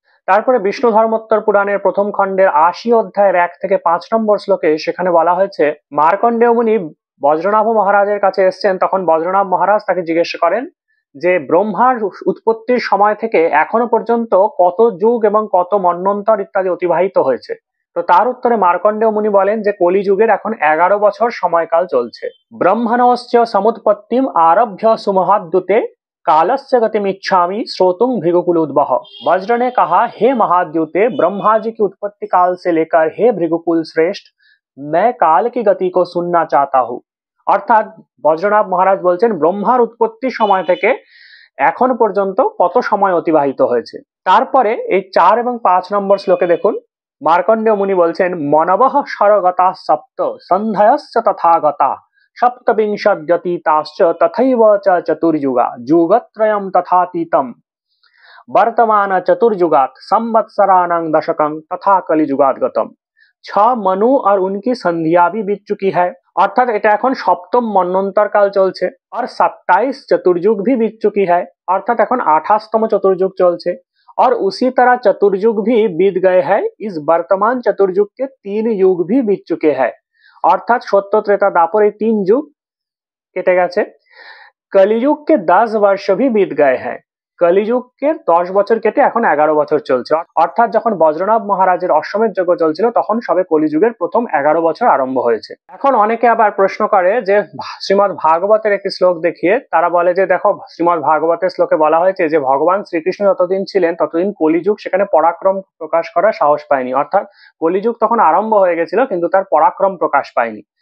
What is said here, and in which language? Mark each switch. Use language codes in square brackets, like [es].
[bn] তারপরে বিষ্ণু ধর্মোত্তর পুরাণের প্রথম খণ্ডের 80 অধ্যায়ের 1 থেকে 5 নম্বর শ্লোকে, সেখানে বলা হয়েছে মার্কণ্ডেয় মুনি বজ্রনাভ মহারাজের কাছে এসেছেন। তখন বজ্রনাভ মহারাজ তাকে জিজ্ঞেস করেন যে ব্রহ্মার উৎপত্তির সময় থেকে এখনো পর্যন্ত কত যুগ এবং কত মন্বন্তর ইত্যাদি অতিবাহিত হয়েছে। তো তার উত্তরে মার্কণ্ডেয় মুনি বলেন যে কলিযুগের এখন 11 বছর সময়কাল চলছে। [sa] ব্রহ্মণশ্চ সমুৎপত্তিম আরভ্য सुमहाद्युते कालस्य गतिमिच्छामि श्रोतुं भृगुकुल उद्भव। [hi] वज्र ने कहा, हे महाद्युते, ब्रह्मा जी की उत्पत्ति काल से लेकर हे भृगुकुल श्रेष्ठ, मैं काल की गति को सुनना चाहता हूँ। [bn] অর্থাৎ বজ্রনাভ মহারাজ বলছেন ব্রহ্মার উৎপত্তি সময় থেকে এখন পর্যন্ত কত সময় অতিবাহিত হয়েছে। তারপরে এই 4 এবং 5 নম্বর শ্লোকে দেখুন, মার্কণ্ডেয় মুনি বলছেন [sa] মনবঃ স্বরগতা সপ্ত সন্ধ্যয়শ্চ তথাগতা সপ্তবিংশদ্যতীতাশ্চ তথৈব চ চতুর্যুগা যুগত্রয়ম তথাতীতম বর্তমান চতুর্যুগাৎ সংবৎসরাণং দশকং তথা কলিযুগাৎ গতম। [hi] छह मनु और उनकी संध्या भी बीत चुकी है, [bn] অর্থাৎ এটা এখন সপ্তম মন্বন্তর কাল চলছে। [hi] और 27 चतुर्युग भी बीत चुकी है, [bn] অর্থাৎ এখন 28তম চতুর্যুগ চলছে। [hi] और उसी तरह चतुर्युग भी बीत गए हैं, इस वर्तमान चतुर्युग के 3 युग भी बीत चुके हैं, [bn] অর্থাৎ সত্য ত্রেতা দাপর এই 3 যুগ কেটে গেছে। [hi] कलियुग के 10 वर्ष भी बीत गए हैं, [bn] কলিযুগ কে 10 বছর কেটে এখন 11 বছর চলছে, অর্থাৎ যখন বজ্রনাভ মহারাজের অশ্বমেধ যজ্ঞ চলছিল তখন সবে কলিযুগের প্রথম 11 বছর আরম্ভ হয়েছে। এখন অনেকে আবার প্রশ্ন করে যে শ্রীমদ্ ভাগবতের একটি শ্লোক দেখিয়ে তারা বলে যে দেখো শ্রীমদ্ ভাগবতের শ্লোকে বলা হয়েছে যে ভগবান শ্রীকৃষ্ণ যতদিন ছিলেন ততদিন কলিযুগ সেখানে পরাক্রম প্রকাশ করার সাহস পায়নি, অর্থাৎ কলিযুগ তখন আরম্ভ হয়ে গেছিল কিন্তু তার পরাক্রম প্রকাশ পায়নি।